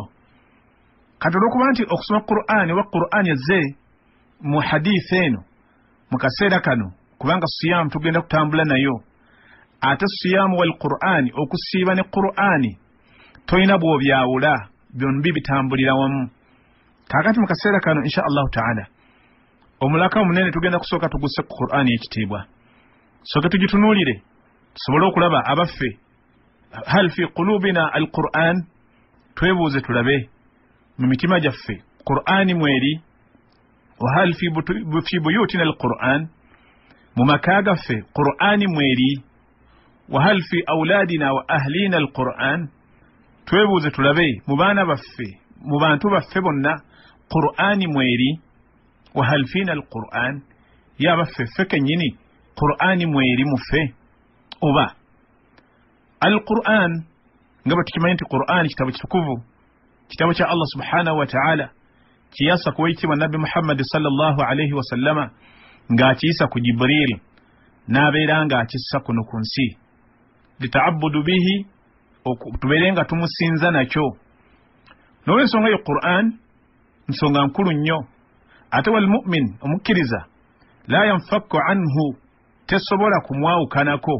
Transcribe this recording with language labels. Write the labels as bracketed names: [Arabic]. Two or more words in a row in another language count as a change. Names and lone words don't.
[Ganda] Kati olw'okuba nti okusoma Qur'ani oba Qur'ani ezze mu hadiisi eno mu kaseera kano, kubanga siyaamu tugenda kutambula nayo, ate [Arabic] الصيام والقرآن, [Ganda] okusiiba ne Qur'ani toyina bw'obyawula, byombi bitambulira wamu. Kaakati mu kaseera kano [Arabic] إن شاء الله تعالى [Ganda] omulaka omunene tugenda kusooka tugusse ku Qur'ani y'ekitiibwa, sooke tugitunuulire tusobole okulaba abaffe [Arabic] هل في قلوبنا القرآن, [Ganda] twebuuze tulabe mu mitima gyaffe Qur'ani mweri, [Arabic] وهل في بيوتنا القرآن, [Ganda] mu maka gaffe Qur'ani mweri, [Arabic] وهل في أولادنا وأهلنا القرآن, [Ganda] twebuuze tulabe mu baana baffe mu bantu baffe bonna Qur'ani mweri, [Arabic] وهل فينا القرآن, [Ganda] ya baffe ffe kennyini Qur'ani mweri muffe, oba al-Qur'an nga bwe tukimanyi nti Qur'ani kitabo kitukuvu, kitabo kya Allah [Arabic] سبحانه وتعالى, [Ganda] kiyasa kuwayitibwa Nabbi Muhammad [Arabic] صلى الله عليه وسلم [Ganda] ng'akiyisa ku Jibril n'abeera ng'akissa kuno ku nsi, [Arabic] لتعبد به, [Ganda] tubeere nga tumusinza nakyo. N'olw'ensonga yo Qur'an nsonga nkulu nnyo, ate [Arabic] والمؤمن, [Ganda] omukkiriza, [Arabic] لا ينفك عنه, [Ganda] tesobola kumwawukanako.